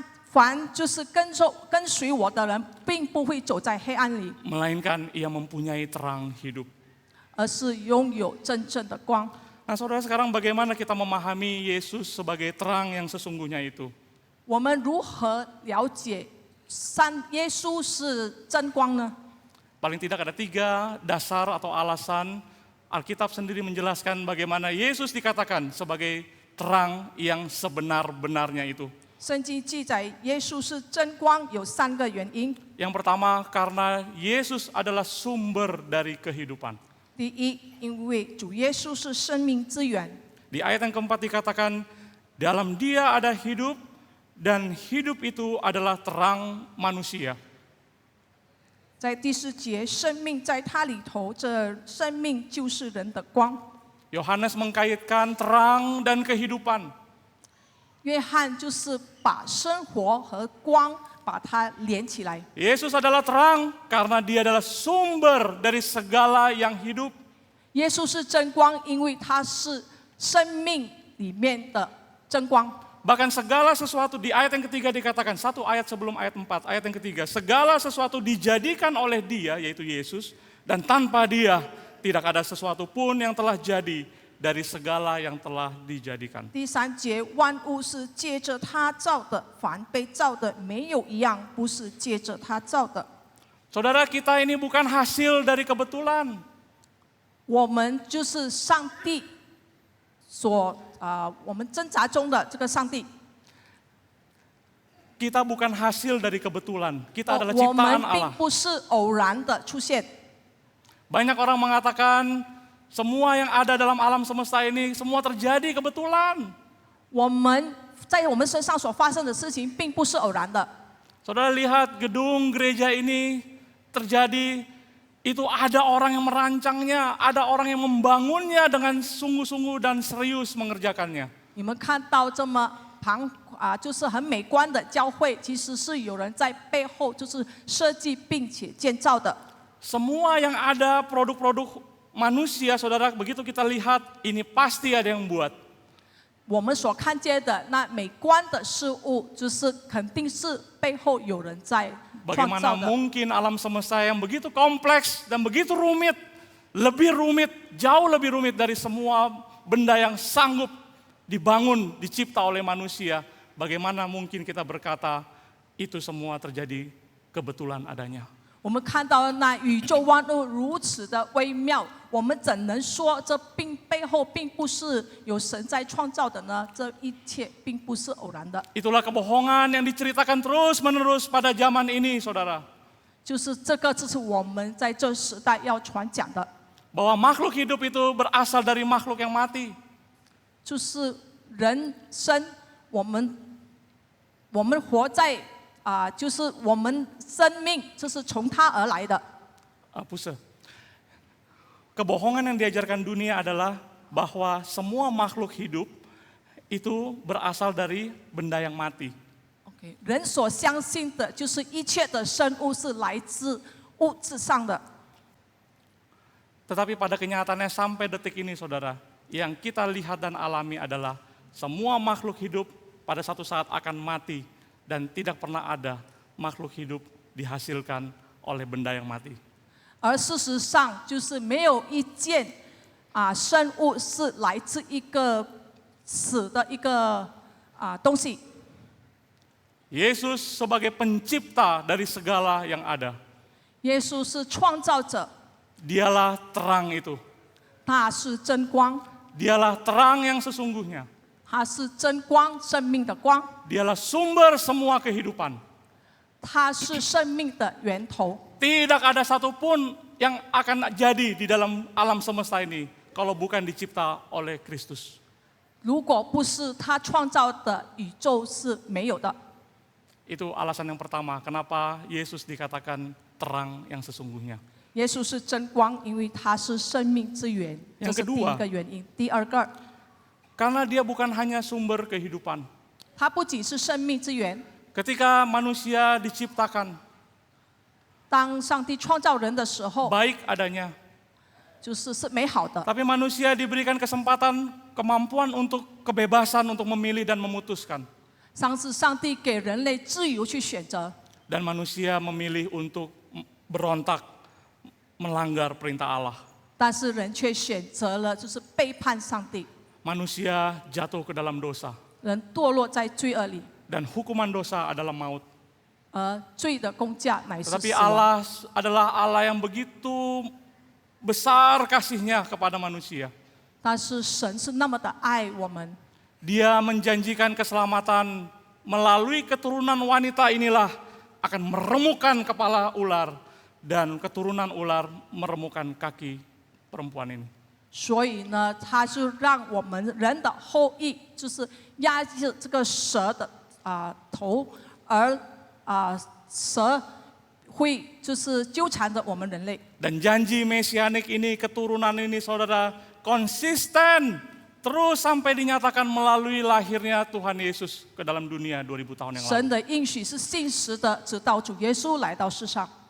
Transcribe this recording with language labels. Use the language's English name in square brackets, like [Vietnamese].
[Chinese] 凡就是跟随我的人，并不会走在黑暗里， [Indonesian] Melainkan ia mempunyai terang hidup. [Chinese] 而是拥有真正的光。 [Indonesian] Nah saudara sekarang bagaimana kita memahami Yesus sebagai terang yang sesungguhnya itu? [Chinese] 我们如何了解耶稣是真光呢？ [Indonesian] Paling tidak ada 3 dasar atau alasan Alkitab sendiri menjelaskan bagaimana Yesus dikatakan sebagai terang yang sebenar-benarnya itu. [Chinese] 圣经记载耶稣是真光有3个原因。 [Indonesian] Yang pertama, karena Yesus adalah sumber dari kehidupan. [Chinese] 第一，因为主耶稣是生命之源。 [Indonesian] Di ayat yang keempat dikatakan, dalam Dia ada hidup, dan hidup itu adalah terang manusia. [Chinese] 在第4节，生命在他里头，这生命就是人的光。 [Indonesian] Yohanes mengkaitkan terang dan kehidupan. [Chinese] 约翰就是把生活和光把它连起来。 [Indonesian] Yesus adalah terang karena Dia adalah sumber dari segala yang hidup. [Chinese] 耶稣是真光，因为他是生命里面的真光。 [Indonesian] Bahkan segala sesuatu di ayat yang ketiga dikatakan, satu ayat sebelum ayat 4, ayat yang ketiga, segala sesuatu dijadikan oleh Dia, yaitu Yesus, dan tanpa Dia tidak ada sesuatu pun yang telah jadi dari segala yang telah dijadikan. [Chinese] 第3节，万物是借着他造的，凡被造的没有一样不是借着他造的。 [Indonesian] Saudara, kita ini bukan hasil dari kebetulan. [Chinese] 我们就是上帝我们挣扎中的这个上帝。 [Indonesian] Kita bukan hasil dari kebetulan, kita adalah [Chinese] 我们 [Indonesian] ciptaan [Chinese] 并 [Indonesian] Allah. [Chinese] 不是偶然的出现。 [Indonesian] Banyak orang mengatakan semua yang ada dalam alam semesta ini semua terjadi kebetulan. [Chinese] 我们在我们身上所发生的事情，并不是偶然的。 [Indonesian] Saudara lihat gedung gereja ini terjadi, itu ada orang yang merancangnya, ada orang yang membangunnya dengan sungguh-sungguh dan serius mengerjakannya. [Chinese] 你们看到这么就是很美观的教会，其实是有人在背后就是设计并且建造的。 [Indonesian] Semua yang ada produk-produk manusia, saudara, begitu kita lihat, ini pasti ada yang buat. [Chinese] 我们所看见的那美观的事物，就是肯定是背后有人在创 [Indonesian] Bagaimana [Chinese] 造的。 [Indonesian] mungkin alam semesta yang begitu kompleks dan begitu rumit, lebih rumit, jauh lebih rumit dari semua benda yang sanggup dibangun, dicipta oleh manusia. Bagaimana mungkin kita berkata itu semua terjadi kebetulan adanya. [Chinese] 我们看到那宇宙万物如此的微妙，我们怎能说这背后并不是有神在创造的呢？这一切并不是偶然的。 [Indonesian] Itulah kebohongan yang diceritakan terus-menerus pada zaman ini, saudara. [Chinese] 就是这个，这是我们在这时代要传讲的， [Indonesian] Bahwa makhluk hidup itu berasal dari makhluk yang mati. [Chinese] 就是人生，我们活在就是我们生命，就是从他而来的。 [Indonesian] Pusat. Kebohongan yang diajarkan dunia adalah bahwa semua makhluk hidup itu berasal dari benda yang mati. [Chinese] 人所相信的就是一切的生物是来自物质上的， [Indonesian] Tetapi pada kenyataannya sampai detik ini, saudara, yang kita lihat dan alami adalah semua makhluk hidup pada satu saat akan mati dan tidak pernah ada makhluk hidup dihasilkan oleh benda yang mati. [Chinese] 而事实上就是没有一件生物是来自一个死的一个东西。 [Indonesian] Yesus sebagai pencipta dari segala yang ada. [Chinese] 耶稣是创造者， [Indonesian] Dialah terang itu. [Chinese] 他是真光， [Indonesian] Dialah terang yang sesungguhnya. [Chinese] 他是真光，生命的光， [Indonesian] Dialah sumber semua kehidupan. [Chinese] 他是生命的源头。 [Indonesian] Tidak ada satupun yang akan jadi di dalam alam semesta ini kalau bukan dicipta oleh Kristus. [Chinese] 如果不是他创造的，宇宙是没有的。 [Indonesian] Itu alasan yang pertama, kenapa Yesus dikatakan terang yang sesungguhnya. [Chinese] 耶稣是真光，因为他是生命之源，这 [Indonesian] Yang [Chinese] 是第 [Indonesian] kedua [Chinese] 一个原因。第二个， [Indonesian] Karena dia bukan hanya sumber kehidupan. [Chinese] 他不仅是生命之源。 [Indonesian] Ketika manusia diciptakan [Chinese] 当上帝创造人的时候， [Indonesian] baik adanya, [Chinese] 是美好的。 [Indonesian] tapi manusia diberikan kesempatan, kemampuan untuk kebebasan untuk memilih dan memutuskan. [Chinese] 上次上帝给人类自由去选择， [Indonesian] Dan manusia memilih untuk berontak, melanggar perintah Allah. [Chinese] 但是人却选择了就是背叛上帝， [Indonesian] Manusia jatuh ke dalam dosa. [Chinese] 人堕落在罪恶里， [Indonesian] Dan hukuman dosa adalah maut. [Chinese] 而罪的工价乃是 [Indonesian] Tetapi [Chinese] 死亡。 [Indonesian] Allah adalah Allah yang begitu besar kasihnya kepada manusia. [Chinese] 但是神是那么的爱我们， [Indonesian] Dia menjanjikan keselamatan melalui keturunan wanita inilah akan meremukkan kepala ular dan keturunan ular meremukkan kaki perempuan ini. [Chinese] 所以呢，他是让我们人的后裔，就是压制这个蛇的头，而蛇会就是纠缠着我们人类。 [Indonesian] Dan janji mesianik ini, keturunan ini saudara konsisten terus sampai dinyatakan melalui lahirnya Tuhan Yesus ke dalam dunia 2000 tahun yang [Chinese] 神的应许是信实的，直到主耶稣来到世上。